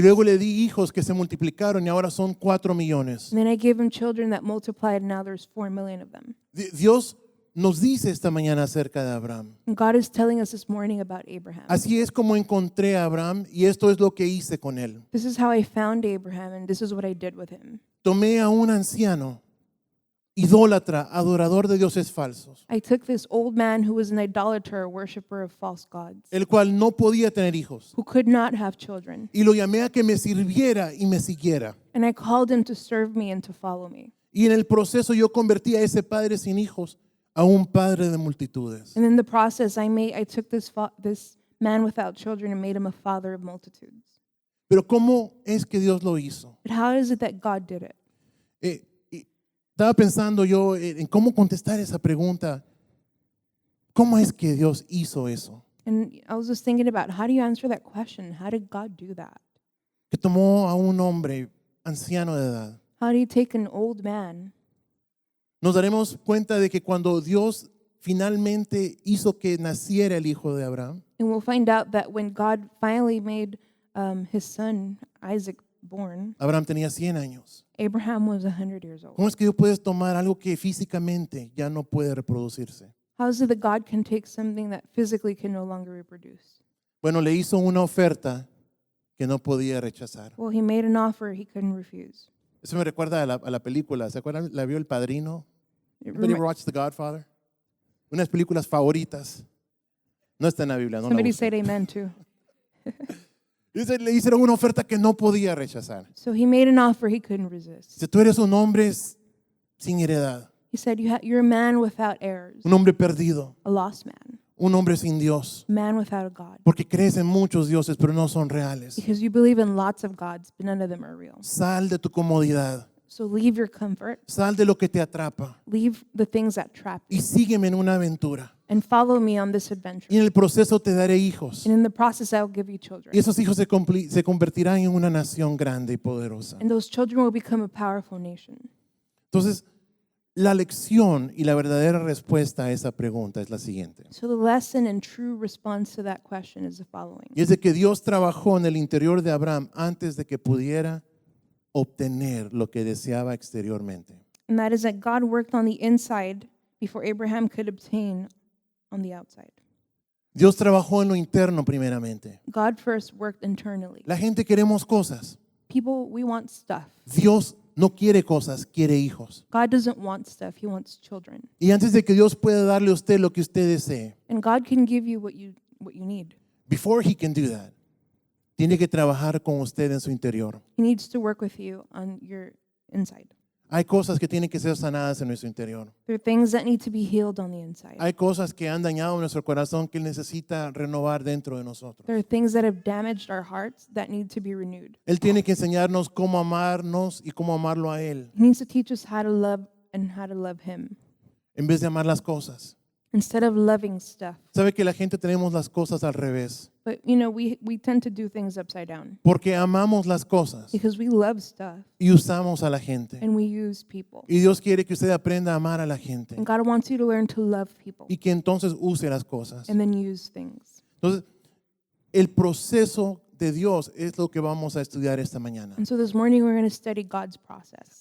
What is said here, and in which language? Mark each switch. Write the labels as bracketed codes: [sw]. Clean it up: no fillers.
[es] luego le di hijos que se multiplicaron y ahora son 4 millones. [en] And then I gave him children that multiplied, and now there's 4 million of them. [es] Dios nos dice esta mañana acerca de Abraham. [en] And God is telling us this morning about Abraham. [es] Así es como encontré a Abraham y esto es lo que hice con él. [en] This is how I found Abraham, and this is what I did with him. [es] Tomé a un anciano, idólatra, adorador de dioses falsos, [en] I took this old man who was an idolater, a worshiper of false gods, [es] el cual no podía tener hijos, [en] who could not have children. [es] y lo llamé a que me sirviera y me siguiera. [en] And I called him to serve me and to follow me. [es] Y en el proceso yo convertí a ese padre sin hijos a un padre de multitudes. [en] And in the process, I took this man without children and made him a father of multitudes. [es] Pero ¿cómo es que Dios lo hizo? [en] But how is it that God did it? [es] Y estaba pensando yo en cómo contestar esa pregunta. ¿Cómo es que Dios hizo eso? [en] And I was just thinking about, how do you answer that question? How did God do that? [es] Que tomó a un hombre anciano de edad. [en] How do you take an old man? [es] Nos daremos cuenta de que cuando Dios finalmente hizo que naciera el hijo de Abraham, [en] And we'll find out that when God finally made his son Isaac born, [es] Abraham tenía 100 años. [en] Abraham was 100 years old. [es] ¿Cómo es que Dios puede tomar algo que físicamente ya no puede reproducirse? [en] How is it that God can take something that physically can no longer reproduce? [es] Bueno, le hizo una oferta que no podía rechazar. [en] Well, he made an offer he couldn't refuse. [es] Eso me recuerda a la película. ¿Se acuerdan? ¿La vio El Padrino? [en] It Anybody ever remi- watched The Godfather? [es] Unas películas favoritas. No está en la Biblia, no la [en] Somebody [es] busquen. [en] said amen too. [es] Dice, le hicieron una oferta que no podía rechazar. [en] So he made an offer he couldn't resist. [es] Dice, tú eres un hombre sin heredad, [en] He said, you're a man without heirs, [es] un hombre perdido, [en] a lost man, [es] un hombre sin Dios, [en] a man without a God. [es] porque crees en muchos dioses, pero no son reales. [en] Because you believe in lots of gods, but none of them are real. [es] Sal de tu comodidad, [en] So leave your comfort, [es] sal de lo que te atrapa [en] leave the things that trap you, [es] y sígueme en una aventura. [en] and follow me on this adventure. [es] Y en el proceso te daré hijos. [en] And in the process, I will give you children. [es] Y esos hijos se convertirán en una nación grande y poderosa. [en] And those children will become a powerful nation. [es] Entonces, la lección y la verdadera respuesta a esa pregunta es la siguiente. [en] So the lesson and true response to that question is the following. [es] Y es de que Dios trabajó en el interior de Abraham antes de que pudiera obtener lo que deseaba exteriormente. [en] And that is that God worked on the inside before Abraham could obtain on the outside. [es] Dios trabajó en lo interno primeramente. [en] God first worked internally. [es] La gente queremos cosas. [en] People, we want stuff. [es] Dios no quiere cosas, quiere hijos. [en] God doesn't want stuff, he wants children. [es] Y antes de que Dios pueda darle a usted lo que usted desee, [en] And God can give you what you need. before he can do that, [es] tiene que trabajar con usted en su interior. [en] He needs to work with you on your inside. [es] Hay cosas que tienen que ser sanadas en nuestro interior. [en] There are things that need to be healed on the inside. [es] Hay cosas que han dañado nuestro corazón que Él necesita renovar dentro de nosotros. [en] There are things that have damaged our hearts that need to be renewed. [es] Él tiene que enseñarnos cómo amarnos y cómo amarlo a Él, [en] He needs to teach us how to love and how to love him [es] en vez de amar las cosas. [en] instead of loving stuff. [es] Sabe que la gente tenemos las cosas al revés, [en] But, you know, we tend to do things upside down [es] porque amamos las cosas [en] because we love stuff [es] y usamos a la gente. [en] and we use people. [es] Y Dios quiere que usted aprenda a amar a la gente [en] And God wants you to learn to love people [es] y que entonces use las cosas. [en] and then use things. [es] Entonces, el proceso de Dios es lo que vamos a estudiar esta mañana. [en] And so this morning we're going to study God's process.